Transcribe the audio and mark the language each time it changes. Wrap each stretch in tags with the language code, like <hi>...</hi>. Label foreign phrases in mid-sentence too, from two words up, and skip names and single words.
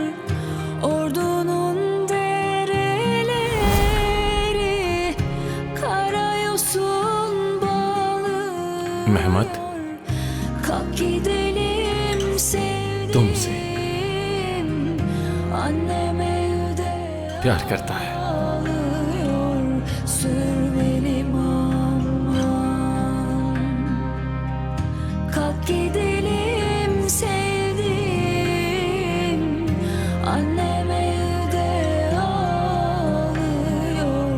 <tr>Ordunun dereleri karayosun bağlıyor.</tr> <hi>मेहमत,</hi> <tr>Kalk gidelim sevdiğim.</tr> <hi>तुमसे</hi> <tr>Anneme evde</tr> <hi>प्यार करता है।</hi> <tr>ağlıyor. Sürmelim aman. Kalk gidelim sevdiğim. Annem evde ağlıyor.</tr>